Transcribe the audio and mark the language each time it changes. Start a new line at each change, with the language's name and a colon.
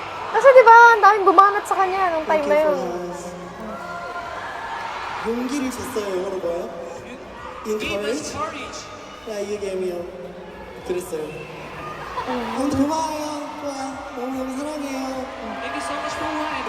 Filipino: Kasi di ba, ang daming bumanat sa kanya nung time na yun.
Korean: 용기를 줬어요, 영어로 뭐요?
English: Give us courage. Yeah, you gave me a
Korean: 그랬어요. 고마워요. 와, 너무너무 사랑해요.
English: Thank you so much for wine.